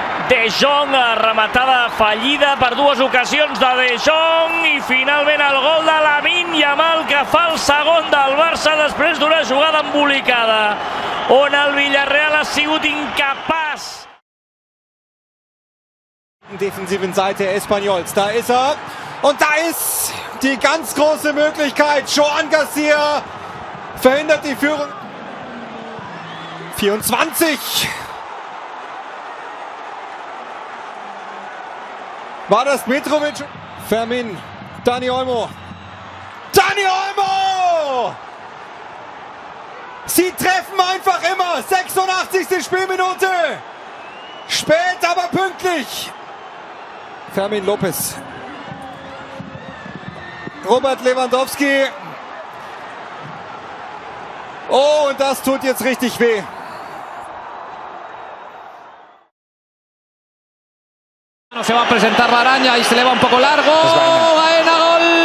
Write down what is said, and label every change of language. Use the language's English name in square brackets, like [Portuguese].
[Catalan] De Jong, rematada fallida per 2 ocasions de De Jong i finalment el gol de Lamine Yamal que fa el segon del Barça després d'una jugada embolicada on el Villarreal ha sigut incapaç. [German] Defensiven Seite Espanyols, da ist er und da ist die ganz große Möglichkeit. Joan Garcia verhindert die Führung. 24. War das Mitrovic? Fermin, Dani Olmo. Dani Olmo! Sie treffen einfach immer. 86. Spielminute. Spät, aber pünktlich. Fermin Lopez. Robert Lewandowski. Oh, und das tut jetzt richtig weh. [Spanish] Se va a presentar la araña y se le va un poco largo. Baena, gol.